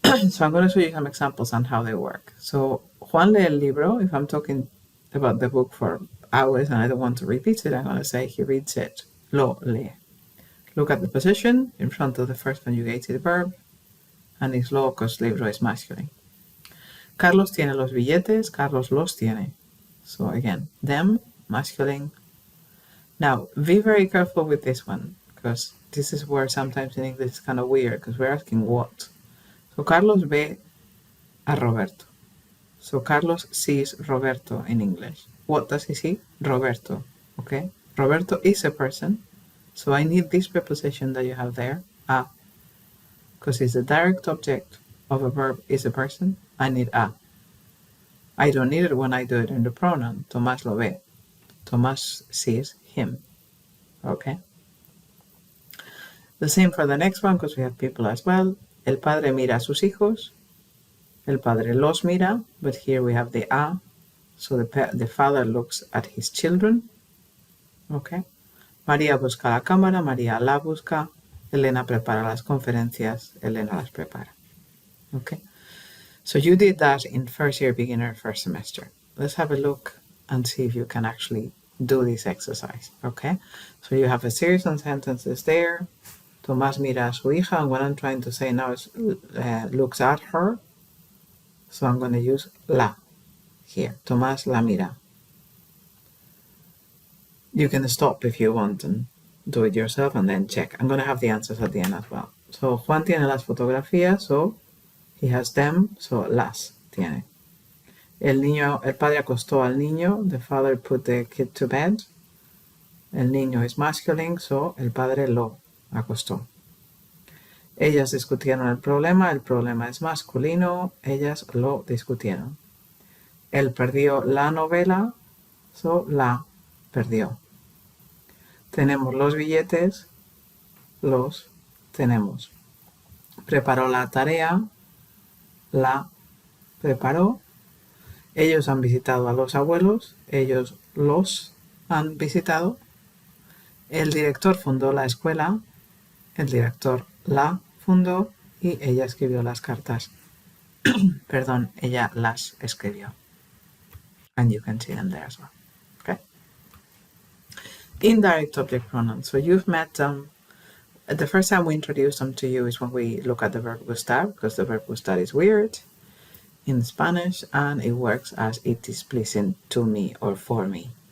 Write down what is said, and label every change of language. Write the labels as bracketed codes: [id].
[en] So I'm going to show you some examples on how they work. So [es] Juan lee el libro. [en] If I'm talking about the book for hours and I don't want to repeat it, I'm going to say he reads it. [es] Lo lee. [en] Look at the position in front of the first conjugated verb, and it's lo because libro is masculine. [es] Carlos tiene los billetes, Carlos los tiene. [en] So again, them, masculine. Now, be very careful with this one, because this is where sometimes in English it's kind of weird, because we're asking what. So [es] Carlos ve a Roberto. [en] So Carlos sees Roberto in English. What does he see? Roberto, okay? Roberto is a person, so I need this preposition that you have there, a, because it's the direct object of a verb is a person. I need a. I don't need it when I do it in the pronoun. [es] Tomás lo ve. [en] Tomás sees him, okay? The same for the next one, because we have people as well. [es] El padre mira a sus hijos. El padre los mira, [en] but here we have the a, so the father looks at his children. Okay. [es] María busca la cámara, María la busca. Elena prepara las conferencias, Elena las prepara. [en] Okay. So you did that in first year beginner, first semester. Let's have a look and see if you can actually do this exercise, okay? So you have a series of sentences there. [es] Tomás mira a su hija, [en] and what I'm trying to say now is looks at her. So I'm going to use la here. [es] Tomás la mira. [en] You can stop if you want and do it yourself and then check. I'm going to have the answers at the end as well. So [es] Juan tiene las fotografías, [en] so he has them, so [es] las tiene. El padre acostó al niño, [en] the father put the kid to bed. [es] El niño [en] is masculine, so [es] el padre lo acostó. Ellas discutieron el problema es masculino, ellas lo discutieron. Él perdió la novela, so la perdió. Tenemos los billetes, los tenemos. Preparó la tarea, la preparó. Ellos han visitado a los abuelos, ellos los han visitado. El director fundó la escuela, el director la fundó y ella escribió las cartas. Perdón, ella las escribió. [en] And you can see them there as well. Okay. Indirect object pronouns. So you've met them. The first time we introduce them to you is when we look at the verb gustar, because the verb gustar is weird in Spanish and it works as it is pleasing to me or for me.